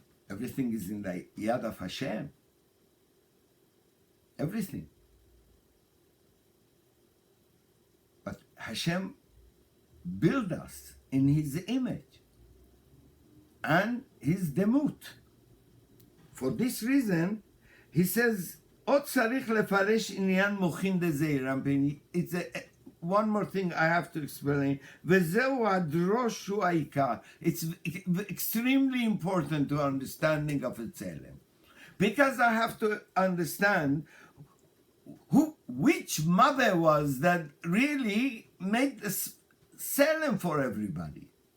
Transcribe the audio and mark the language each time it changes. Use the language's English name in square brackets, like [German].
[English] Everything is in the yad of Hashem. Everything. But Hashem built us in His image and His demut. For this reason, He says, [Hebrew] עוד צריך לפרש עניין מוחין דזעיר אנפין. [English] It's one more thing I have to explain. [Hebrew] וזהו הדרוש הוא העיקר. [English] It's extremely important to understanding of a tzelem. Because I have to understand which mother was that really made the tzelem for everybody.